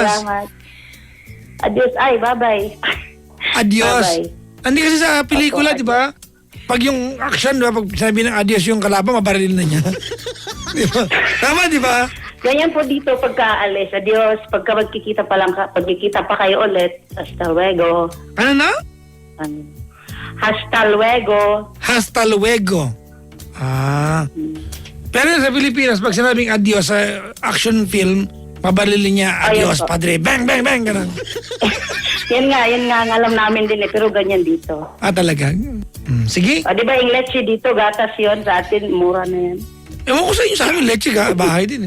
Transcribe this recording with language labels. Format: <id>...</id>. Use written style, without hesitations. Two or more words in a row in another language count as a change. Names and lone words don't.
<tl>Salamat. Adios. Ay, bye-bye. Adios. Bye-bye. Hindi kasi sa pelikula, Opo, di ba? Pag yung action, di ba? Pag sabi ng adios yung kalaban, mabaril na niya. Di ba? Tama, di ba? Ganyan po dito pagka-alis. Adios. Pagka magkikita pa kayo ulit.</tl> <es>Hasta luego.</es> <tl>Ano na?</tl> <es>Hasta luego. Hasta luego.</es> <tl>Pero sa Pilipinas, pag sinabing adios sa action film, mabarilin niya, adios, Ayun po. padre. Bang, bang, bang, ganun. Yan nga ang alam namin din eh. Pero ganyan dito. Talaga? Sige. Di ba yung leche dito, gatas yon sa atin, mura na yan. Ewan ko sa inyo, sa amin, leche ka, bahay din eh.</tl>